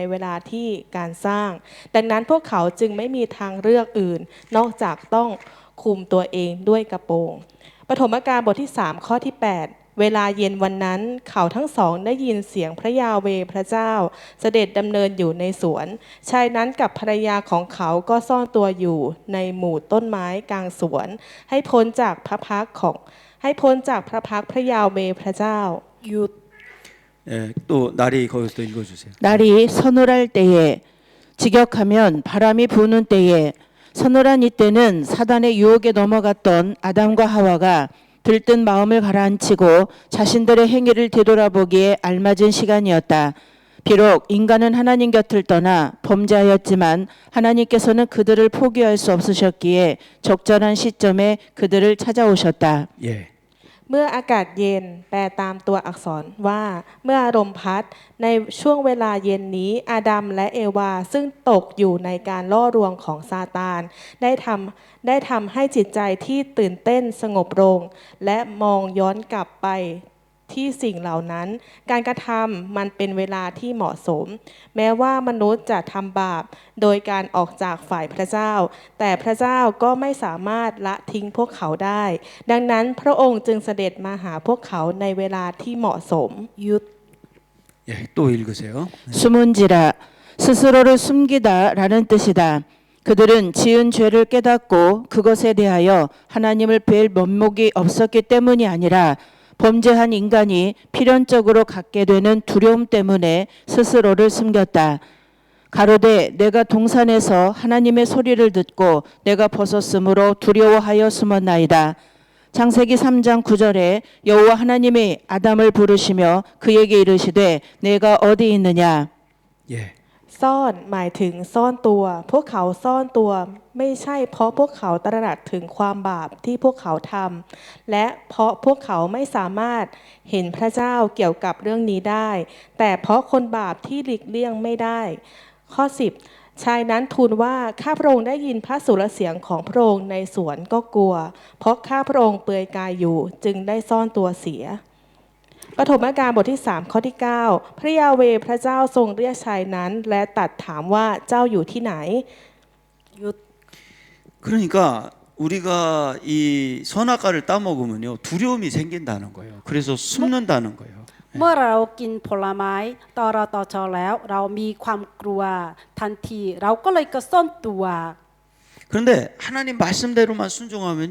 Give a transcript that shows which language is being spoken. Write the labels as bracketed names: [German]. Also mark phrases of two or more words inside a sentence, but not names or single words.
[Thai] เวลาที่การสร้าง ดังนั้นพวกเขาจึงไม่มีทางเลือกอื่น นอกจากต้องคุมตัวเองด้วยกระโปรงปฐมกาลบทที่3ข้อที่8 เวลาเย็นวันนั้นเขาทั้งสองได้ยินเสียงพระยาเวห์พระเจ้า เสด็จดำเนินอยู่ในสวนชายนั้นกับภรรยาของเขาก็ซ่อนตัวอยู่ในหมู่ต้นไม้กลางสวน ให้พ้นจากพระพักพระยาเวห์พระเจ้า หยุด [Korean] 예, 또 나리 거기서 또 읽어주세요. 날이 서늘할 때에 직역하면 바람이 부는 때에 서늘한 이때는 사단의 유혹에 넘어갔던 아담과 하와가 들뜬 마음을 가라앉히고 자신들의 행위를 되돌아보기에 알맞은 시간이었다. 비록 인간은 하나님 곁을 떠나 범죄하였지만 하나님께서는 그들을 포기할 수 없으셨기에 적절한 시점에 그들을 찾아오셨다. 예. [Thai] เมื่ออากาศเย็นแปลตามตัวอักษรว่าเมื่อลมพัดในช่วงเวลาเย็นนี้อาดัมและเอวาซึ่งต กอยู่ในการล่อลวงของซาตานได้ทำให้จิตใจที่ตื่นเต้นสงบลงและมองย้อนกลับไปที่สิ่งเหล่านั้นการกระทำมันเป็นเวลาที่เหมาะสมแม้ว่ามนุษย์จะทำบาปโดยการออกจากฝ่ายพระเจ้าแต่พระเจ้าก็ไม่สามารถละทิ้งพวกเขาได้ดังนั้นพระองค์จึงเสด็จมาหาพวกเขาในเวลาที่เหมาะสม หยุด [Korean] 예, 또 읽으세요. 숨은지라 스스로를 숨기다라는 뜻이다. 그들은 지은 죄를 깨닫고 그것에 대하여 하나님을 뵐 면목이 없었기 때문이 아니라 범죄한 인간이 필연적으로 갖게 되는 두려움 때문에 스스로를 숨겼다. 가로되 내가 동산에서 하나님의 소리를 듣고 내가 벗었으므로 두려워하여 숨었나이다. 창세기 3장 9절에 여호와 하나님이 아담을 부르시며 그에게 이르시되 내가 어디 있느냐. 예. [Thai] ซ่อนหมายถึงซ่อนตัวพวกเขาซ่อนตัวไม่ใช่เพราะพวกเขาตระหนักถึงความบาปที่พวก เขาทำและเพราะพวกเขาไม่สามารถเห็นพระเจ้าเกี่ยวกับเรื่องนี้ได้แต่เพราะคนบาปที่หลีกเลี่ยงไม่ได้ข้อ 10 ชายนั้นทูลว่าข้าพระองค์ได้ยินพระสุรเสียงของพระองค์ในสวนก็กลัวเพราะข้าพระองค์เปลือยกายอยู่จึงได้ซ่อนตัวเสียปฐมกาลบทที่3ข้อที่9พระยาเวห์พระเจ้าทรงเรียกชายนั้นและตรัสถามว่าเจ้าอยู่ที่ไหน หยุด [Korean] 그러니까 우리가 이 선악과를 따먹으면요 두려움이 생긴다는 거예요. 그래서 숨는다는 거예요. [Thai] เมื่อเรากินผลไม้ตรตชแล้วเรามีความกลัวทันทีเราก็เลยกระซ่อนตัว [Korean] 그런데 하나님 말씀대로만 순종하면요